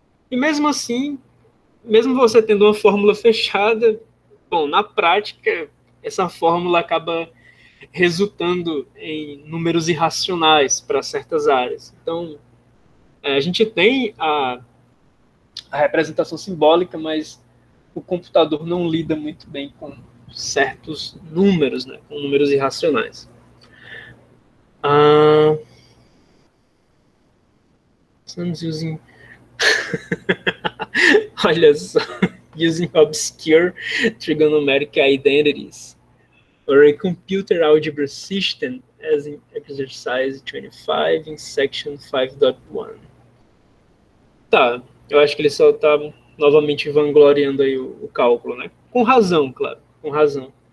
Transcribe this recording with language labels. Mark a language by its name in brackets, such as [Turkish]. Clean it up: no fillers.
[Portuguese] E mesmo assim, mesmo você tendo uma fórmula fechada, bom, na prática, essa fórmula acaba resultando em números irracionais para certas áreas. Então, a gente tem a representação simbólica, mas o computador não lida muito bem com certos números, né, com números irracionais. [English] Using [Portuguese] olha só, [English] using obscure trigonometric identities or a computer algebra system as in exercise 25 in section 5.1. [Portuguese] Tá, eu acho que ele só está novamente vangloriando aí o cálculo, né? Com razão, claro, com razão.